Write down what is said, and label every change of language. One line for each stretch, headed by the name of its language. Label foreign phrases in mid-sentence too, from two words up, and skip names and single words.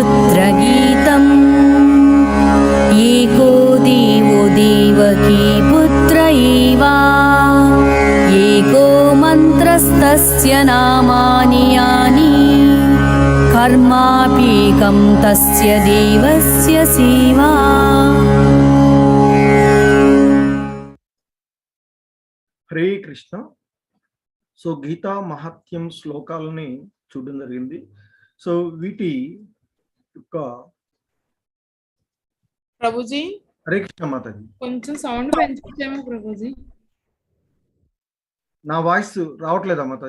Sanskrit: पुत्रगीतम् एको देवो देवकी पुत्र सर्वस्तस्य नामानि यानि कर्माप्येकं तस्य देवस्य सेवा।
Telugu: హరే కృష్ణ. సో గీతా మహాత్యం శ్లోకాలని చూడడం జరిగింది. సో వీటి యొక్క ప్రభుజీ హరే కృష్ణ మాతాజీ, కొంచెం సౌండ్ పెంచుకోమో ప్రభుజీ. నా వాయిస్ రావట్లేదా మాతాజీ?